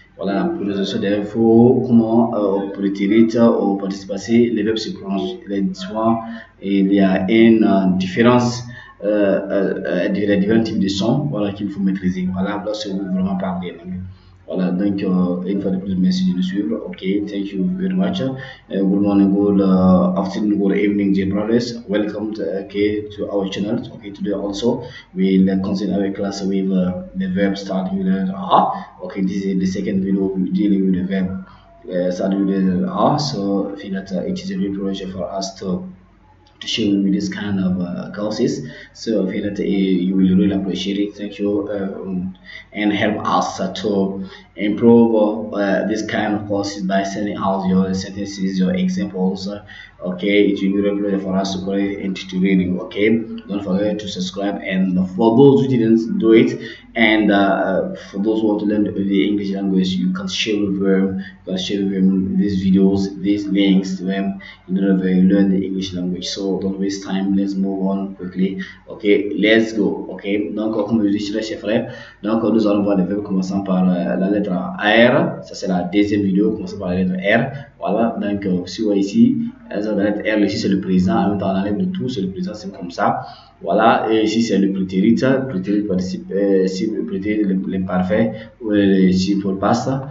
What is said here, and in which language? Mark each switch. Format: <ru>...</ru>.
<fr>Voilà, la prononciation des verbes, comment pour le territoire ou participe passé, les verbes se prononcent. Il y a une différence des différents types de sons, voilà, qu'il faut maîtriser. Voilà, lorsque vous vraiment parlez. Voilà, donc une fois de plus, merci de nous suivre.</fr> <en>Ok, thank you very much. Good morning, good afternoon, good evening, dear brothers. Welcome to our channel. Okay, today also we'll continue our class with the verb starting with the letter R. Okay, this is the second video dealing with the verb starting with the letter R. So I feel that it is a real pleasure for us to share with this kind of courses. So I feel that you will really appreciate it. Thank you, and help us to improve this kind of courses by sending out your sentences, your examples. Okay, it will be really pleasure for us to correct into reading. Okay, don't forget to subscribe, and for those who didn't do it, and for those who want to learn the English language, you can share with them, these videos, these links to them in order to learn the English language. So don't waste time, let's move on quickly. Ok, let's go.</en> <fr>Ok, donc comme je disais chers frères, donc nous allons voir les verbes commençant par la lettre R. Ça c'est la deuxième vidéo commençant par la lettre R. Voilà, donc si vous voyez ici, la lettre R ici c'est le présent, en même temps on enlève le tout, c'est le présent, c'est comme ça. Voilà, et ici c'est le prétérit participe, l'imparfait ou le simple past.</fr>